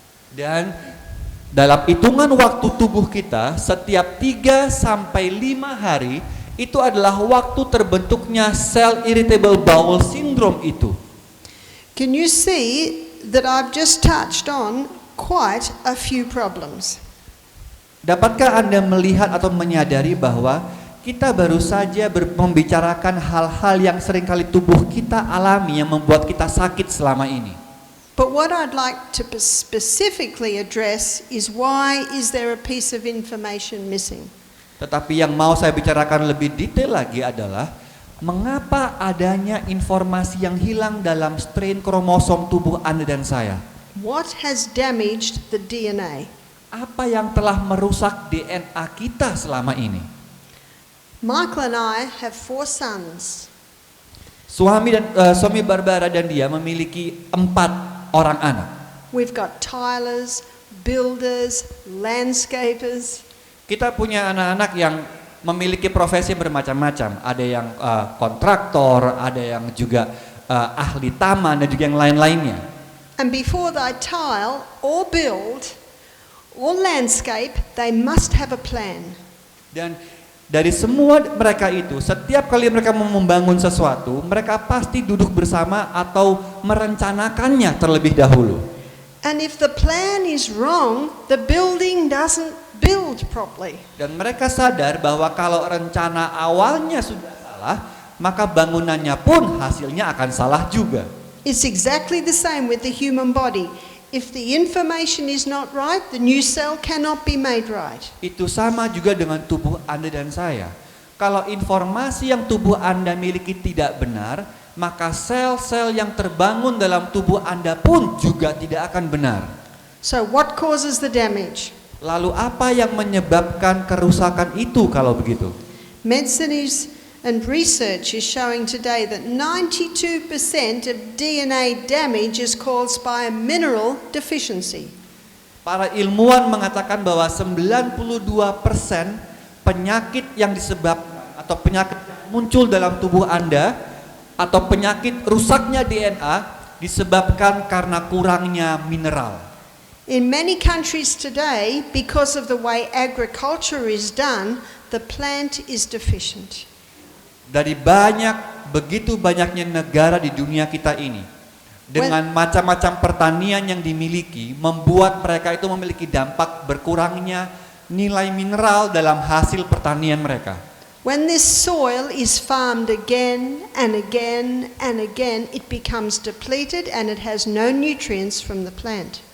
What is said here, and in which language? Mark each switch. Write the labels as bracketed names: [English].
[Indonesian] Dan dalam hitungan waktu tubuh kita, setiap 3 sampai 5 hari, itu adalah waktu terbentuknya sel irritable bowel syndrome itu. [English] Can you see that I've just touched on quite a few problems? [Indonesian] Dapatkah Anda melihat atau menyadari bahwa kita baru saja membicarakan hal-hal yang seringkali tubuh kita alami yang membuat kita sakit selama ini. [English] But what I'd like to specifically address is why is there a piece of information missing? [Indonesian] Tetapi yang mau saya bicarakan lebih detail lagi adalah mengapa adanya informasi yang hilang dalam strain kromosom tubuh Anda dan saya. [English] What has damaged the DNA? [Indonesian] Apa yang telah merusak DNA kita selama ini? [English] Michael and I have 4 sons. [Indonesian] Suami Barbara dan dia memiliki 4 orang anak. [English] We've got tilers, builders, landscapers. [Indonesian] Kita punya anak-anak yang memiliki profesi bermacam-macam. Ada yang kontraktor, ada yang juga ahli taman dan juga yang lain-lainnya. [English] And before they tile or build or landscape, they must have a plan. [Indonesian] Dan dari semua mereka itu, setiap kali mereka mau membangun sesuatu, mereka pasti duduk bersama atau merencanakannya terlebih dahulu. [English] And if the plan is wrong, the building doesn't build properly. [Indonesian] Dan mereka sadar bahwa kalau rencana awalnya sudah salah, maka bangunannya pun hasilnya akan salah juga. [English] It's exactly the same with the human body. If the information is not right, the new cell cannot be made right. [Indonesian] Itu sama juga dengan tubuh Anda dan saya. Kalau informasi yang tubuh Anda miliki tidak benar, maka sel-sel yang terbangun dalam tubuh Anda pun juga tidak akan benar. [English] So what causes the damage? [Indonesian] Lalu apa yang menyebabkan kerusakan itu kalau begitu? [English] Medicine and research is showing today that 92% of DNA damage is caused by a mineral deficiency. [Indonesian] Para ilmuwan mengatakan bahwa 92% penyakit yang disebabkan atau penyakit muncul dalam tubuh Anda atau penyakit rusaknya DNA disebabkan karena kurangnya mineral. [English] In many countries today, because of the way agriculture is done, the plant is deficient. [Indonesian] Dari begitu banyaknya negara di dunia kita ini, dengan macam-macam pertanian yang dimiliki, membuat mereka itu memiliki dampak berkurangnya nilai mineral dalam hasil pertanian mereka. [English] When this soil is farmed again and again and again, it becomes depleted and it has no nutrients from the plant.